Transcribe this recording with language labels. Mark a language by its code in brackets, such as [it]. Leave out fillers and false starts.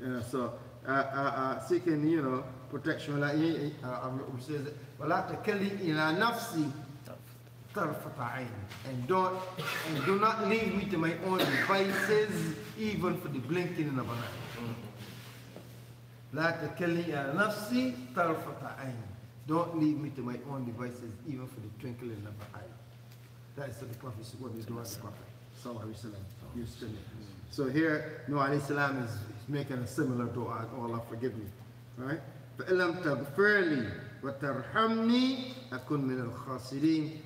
[en] So, seeking, protection, like he says, [ar] وَلَا تَكَلِّ إِلَى نَفْسِي طَرْفَةَ عَيْنٍ. [en] And do not leave me to my own devices, even for the blinking of an eye. [ar] لا تكلني إلى نفسي طرفة عين. [en] Don't leave me to my own devices, even for the twinkling of an eye. That is the Prophet, what is doing the Prophet. So here, Nuh alayhi salam is making a similar dua. Oh Allah, forgive me. Right? [ar] فَإِلَمْ تَغْفِرْ لِي وَتَرْحَمْنِي أَكُنْ مِنَ الْخَاسِرِينَ.